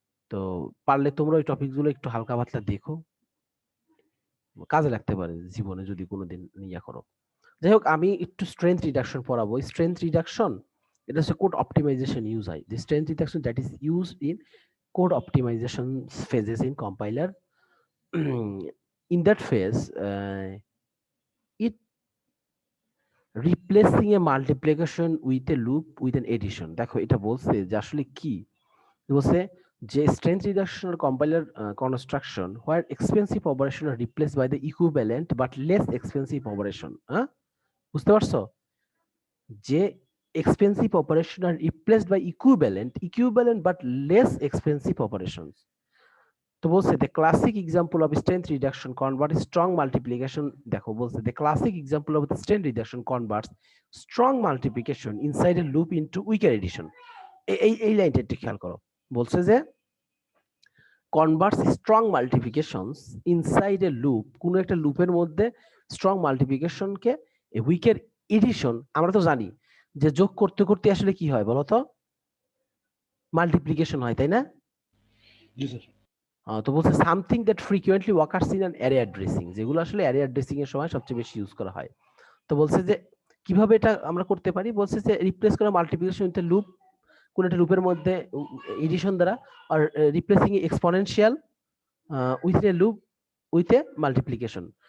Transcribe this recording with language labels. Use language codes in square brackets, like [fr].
[bn] তো পারলে তোমরা ওই টপিকস গুলো একটু হালকা পাতলা দেখো, কাজে লাগতে পারে জীবনে যদি কোনোদিন ইয়া করো। যাই হোক, আমি একটু স্ট্রেংথ রিডাকশন পড়াবো। স্ট্রেংথ রিডাকশন, এটা হচ্ছে কোড অপটিমাইজেশন ইউজ হয়। [en] The strength reduction that is use in code optimization phases in compiler. In that phase, it replacing a multiplication with a loop with an addition. [bn] দেখো এটা বলছে যে আসলে কি বলছে, যে [en] strength reduction or compiler construction where expensive operation are replaced by the equivalent but less expensive operation. [bn] হ্যাঁ, বুঝতে পারছো? যে [en] expensive operation are replaced by equivalent but less expensive operations. [bn] তো বলছে [en] the classic example of strength reduction converts strong multiplication, [bn] দেখো বলছে [en] the classic example of the strength reduction converts strong multiplication inside a loop into weaker addition. [bn] এই লাইনটা একটু খেয়াল করো। বলছে যে [en] converts strong multiplications inside a loop, [bn] কোন একটা লুপের মধ্যে [en] strong multiplication [bn] কে [en] weaker addition। [bn] আমরা তো জানি যে যোগ করতে করতে আসলে কি হয় বলতো, মাল্টিপ্লিকেশন হয়, তাই না? জি স্যার। তো বলছে [en] something that frequently walkers in an array addressing, [bn] যেগুলো আসলে অ্যারে অ্যাড্রেসিং এর সময় সবচেয়ে বেশি ইউজ করা হয়। তো বলছে যে কিভাবে এটা আমরা করতে পারি, বলছে যে রিপ্লেস করা মাল্টিপ্লিকেশন উইথ লুপ, কোন একটা লুপের মধ্যে এডিশন দ্বারা, আর [en] Replacing exponential with a loop with a multiplication.